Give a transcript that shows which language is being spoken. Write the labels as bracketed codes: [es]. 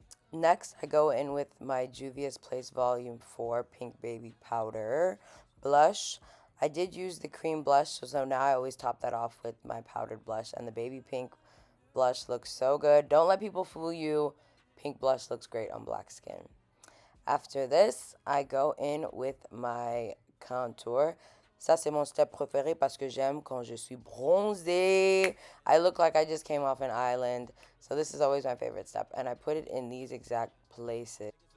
[en] Next, I go in with my Juvia's Place Volume 4 Pink Baby Powder blush. I did use the cream blush, so now I always top that off with my powdered blush, and the baby pink blush looks so good. Don't let people fool you. Pink blush looks great on black skin. After this, I go in with my contour. [fr] Ça, c'est mon step préféré parce que j'aime quand je suis bronzée. [en] I look like I just came off an island. So this is always my favorite step. And I put it in these exact places.